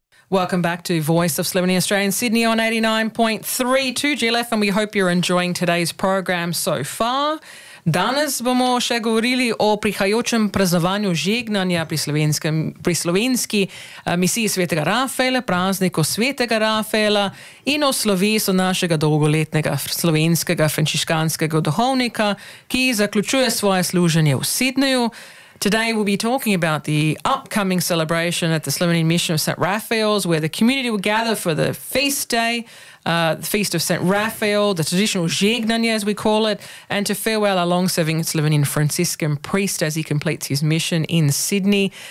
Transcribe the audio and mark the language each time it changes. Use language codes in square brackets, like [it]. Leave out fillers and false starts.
[en] Welcome back to Voice of Slimming Australian Sydney on 89.3 2GLF, and we hope you're enjoying today's program so far. [sl] Danas bomo še govorili o prihajočem praznovanju žegnanja pri slovenski misiji svetega Rafaela, prazniku svetega Rafaela in o slovesu našega dolgoletnega slovenskega frančiškanskega duhovnika, ki zaključuje svoje služenje v Sydneyju. [en] Today we'll be talking about the upcoming celebration at the Slovenian Mission of St. Raphael's, where the community will gather for the feast day, the Feast of St. Raphael, the traditional žegnanje, as we call it, and to farewell our long-serving Slovenian Franciscan priest as he completes his mission in Sydney.